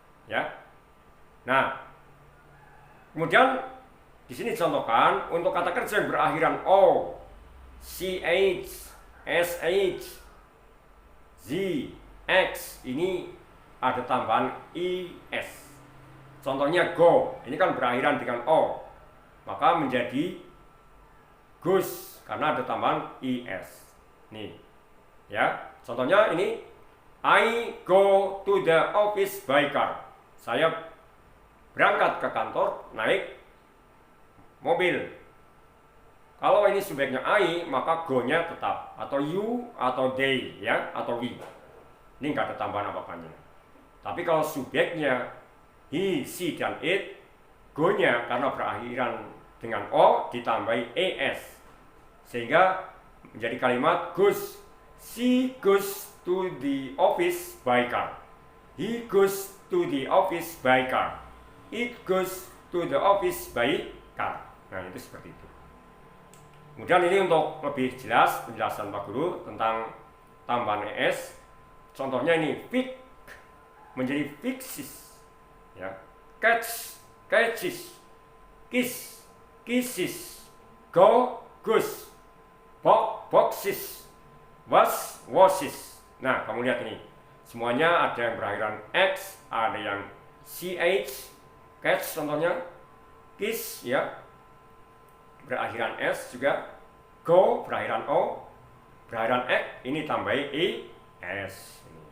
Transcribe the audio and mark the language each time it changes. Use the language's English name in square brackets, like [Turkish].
[Indonesian] Ya. Nah, kemudian di sini contohkan untuk kata kerja yang berakhiran o, ch, sh, z, x, ini ada tambahan is. Contohnya go, ini kan berakhiran dengan o, maka menjadi goes karena ada tambahan is. Nih, ya. [English] Contohnya ini, I go to the office by car. [Indonesian] Saya berangkat ke kantor naik mobil. Kalau ini subjeknya I, maka go-nya tetap, atau you, atau they, ya, atau we. Ini nggak ada tambahan apa-apanya. Tapi kalau subjeknya he, she, dan it, go-nya karena berakhiran dengan o ditambahi es, sehingga menjadi kalimat goes. [English] She goes to the office by car. He goes to the office by car. It goes to the office by car. [Indonesian] Nah, itu seperti itu. Kemudian ini untuk lebih jelas penjelasan Pak Guru tentang tambahan es. Contohnya ini, pick menjadi fixes, ya. [English] Catch, catches, kiss, kisses, go, goes, box, boxes, was, washes. [Indonesian] Nah, kamu lihat ini, semuanya ada yang berakhiran x, ada yang ch, catch contohnya, kiss, ya, berakhiran s juga, go berakhiran o, berakhiran x, ini tambahi es.